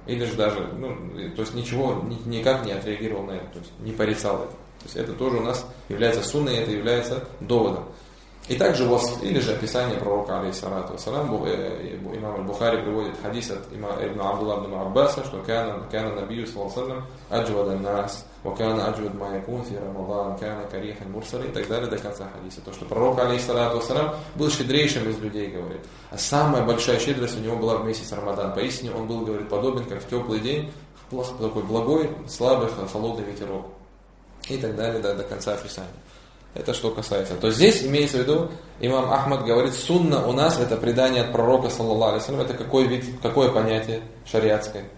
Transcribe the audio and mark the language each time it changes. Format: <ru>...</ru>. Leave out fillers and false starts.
<ru>Или же даже, ну, то есть ничего, никак не отреагировал на это, то есть не порицал это. То есть это тоже у нас является сунной, это является доводом. И также у вас, или же описание пророка, алейхиссалату вассалям, имам аль-Бухари приводит хадис от имама Абдулла ибн Аббаса, что кана набию, саллаллаху алейхи вассалям, аджвада нас.</ru> <ar>وَكَانَ أَجْوَدْ مَا يَكُونَ فِي رَمَضَانَ كَانَ كَرِيحَ الْمُرْسَلِينَ</ar> <ru>и так далее до конца хадиса. То, что пророк, алейхиссалату вассалям, был щедрейшим из людей, говорит. А самая большая щедрость у него была в месяц Рамадан. Поистине он был, говорит, подобен, как в теплый день, такой благой, слабый, холодный ветерок. И так далее до конца описания. Это что касается. То здесь имеется в виду, имам Ахмад говорит, сунна у нас это предание от пророка, саллаллаху алейхи вассалям. Это какой вид, какое понятие шариатское?</ru>